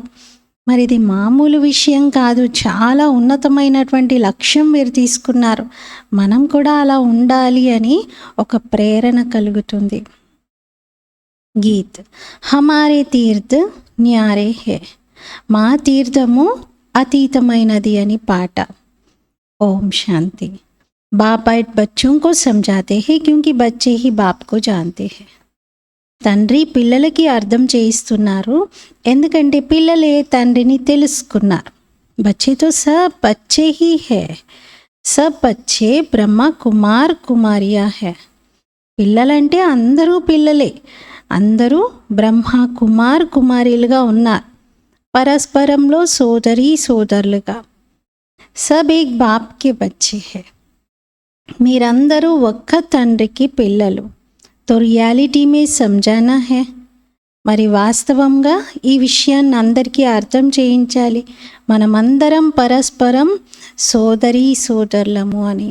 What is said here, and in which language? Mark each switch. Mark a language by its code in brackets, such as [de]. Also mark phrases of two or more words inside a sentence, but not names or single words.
[te] మరి ఇది మామూలు విషయం కాదు, చాలా ఉన్నతమైనటువంటి లక్ష్యం మీరు తీసుకున్నారు, మనం కూడా అలా ఉండాలి అని ఒక ప్రేరణ కలుగుతుంది. [hi] गीत, हमारे तीर्थ न्यारे हैं, [te] మా తీర్థము అతీతమైనది అని పాట. [hi] ओम शांति. बाप बच्चों को समझाते हैं क्योंकि बच्चे ही बाप को जानते हैं. [te] తండ్రి పిల్లలకి అర్థం చేయిస్తున్నారు ఎందుకంటే పిల్లలే తండ్రిని తెలుసుకున్నారు. [hi] बच्चे तो सब बच्चे ही हैं, सब बच्चे ब्रह्मा कुमार कुमारियाँ है. [te] పిల్లలంటే అందరూ పిల్లలే, అందరూ బ్రహ్మ కుమార్ కుమారీలుగా ఉన్నారు, పరస్పరంలో సోదరీ సోదరులుగా. [hi] सब एक बाप के बच्चे हैं. [te] మీరందరూ ఒక్క తండ్రికి పిల్లలు. [hi] तो रियलिटी में समझाना है. [te] మరి వాస్తవంగా ఈ విషయాన్ని అందరికీ అర్థం చేయించాలి, మనమందరం పరస్పరం సోదరీ సోదరులము అని.